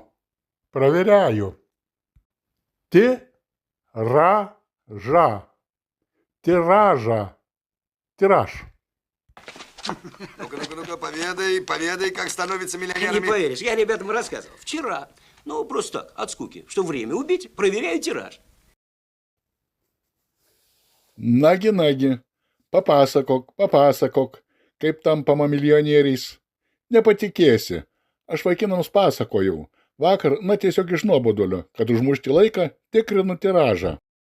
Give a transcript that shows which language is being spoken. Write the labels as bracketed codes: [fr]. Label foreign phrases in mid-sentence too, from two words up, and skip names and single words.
[ru] Проверяю. Тираж. Ну-ка, поведай, как становятся Не миллионерами. поверишь, я ребятам рассказывал. Вчера, ну, просто так, от скуки, что время убить, проверяю тираж. [lt] Nagi, papasakok, kaip tampama milijonieriais. Nepatikėsi, aš vaikinams pasakojau. Vakar, tiesiog iš nuobodulio, kad užmušti laiką, tikrinu tiražą.